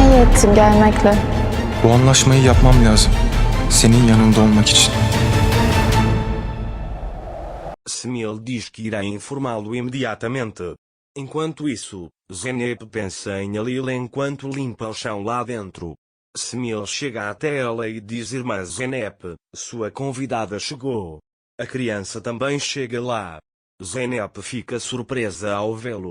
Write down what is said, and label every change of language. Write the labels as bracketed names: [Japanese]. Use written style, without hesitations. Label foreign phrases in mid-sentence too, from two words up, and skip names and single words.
[Turkish] ettim gelmekle. Bu anlaşmayı yapmam lazım. Senin yanında olmak için. [Portuguese] Smil diz que irá informá-lo imediatamente. Enquanto isso, Zeynep pensa em Alil enquanto limpa o chão lá dentro. Smil chega até ela e diz: Irmã Zeynep, sua convidada chegou. A criança também chega lá. Zeynep fica surpresa ao vê-lo.